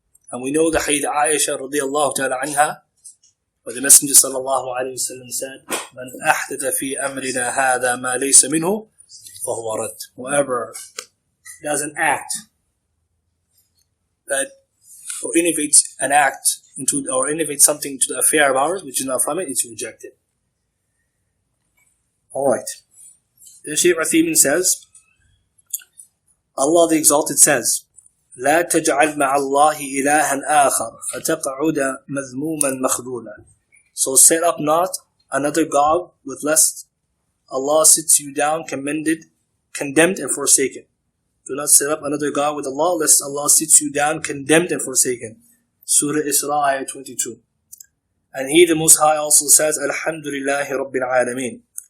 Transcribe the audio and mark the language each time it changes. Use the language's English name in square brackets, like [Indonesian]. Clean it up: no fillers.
[English] And we know the hadith Aisha radiyallahu ta'ala anha, where the Messenger sallallahu alayhi wa sallam said, [Arabic] مَنْ أَحْدَثَ فِي أَمْرِنَا هَذَا مَا لَيْسَ مِنْهُ فَهُوَ رَدٌّ. [English] Whoever does an act that or innovates an act into, or innovates something to the affair of ours which is not from it, it's rejected. Alright. Then Shaykh Muhammad says, Allah the Exalted says, [Arabic] لا تجعل مع الله إلها آخر فتقعد مذموما مخذولا. [English] So set up not another God with lest Allah sits you down condemned and forsaken. Do not set up another God with Allah lest Allah sits you down condemned and forsaken. Surah Isra ayah 22. And He the Most High also says, Alhamdulillahi Rabbil Alameen.